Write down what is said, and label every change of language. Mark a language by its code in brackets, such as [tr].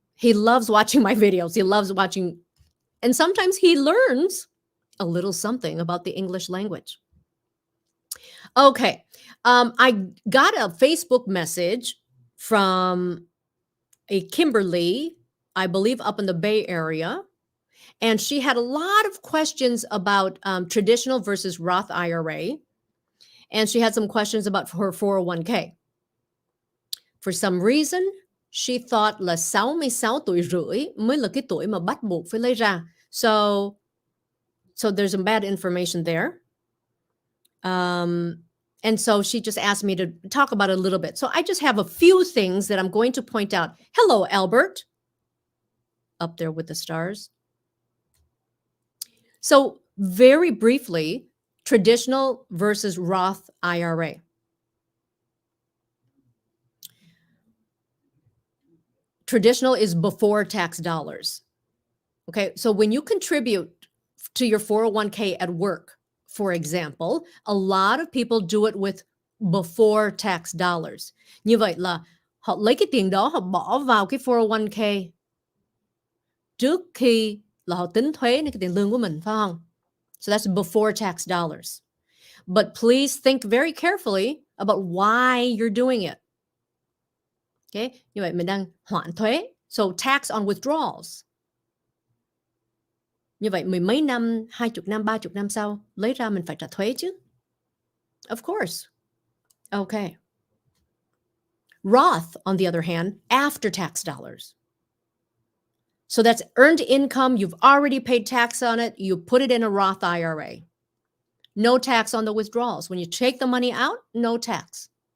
[en] He loves watching my videos. He loves watching. And sometimes he learns a little something about the English language. Okay. I got a Facebook message from a Kimberly, I believe up in the Bay Area. And she had a lot of questions about traditional versus Roth IRA. And she had some questions about her 401k. For some reason, she thought [vi] là 66 tuổi rưỡi mới là cái tuổi mà bắt buộc phải lấy ra. [en] So there's some bad information there. And so she just asked me to talk about it a little bit. So I just have a few things that I'm going to point out. Hello, Albert, up there with the stars. So very briefly, traditional versus Roth IRA. Traditional is before tax dollars. Okay, so when you contribute to your 401k at work, for example, a lot of people do it with before tax dollars. [vi] Như vậy là họ lấy cái tiền đó họ bỏ vào cái 401k trước khi là họ tính thuế cái tiền lương của mình, phải không? [en] So that's before tax dollars. But please think very carefully about why you're doing it. [vi] Okay, như vậy mình đang hoãn thuế. [en] So tax on withdrawals. [vi] Như vậy mười mấy năm, 20 năm, 30 năm sau lấy ra mình phải trả thuế chứ. [en] Of course. Okay. Roth, on the other hand, after tax dollars. So that's earned income. You've already paid tax on it. You put it in a Roth IRA. No tax on the withdrawals. When you take the money out, no tax.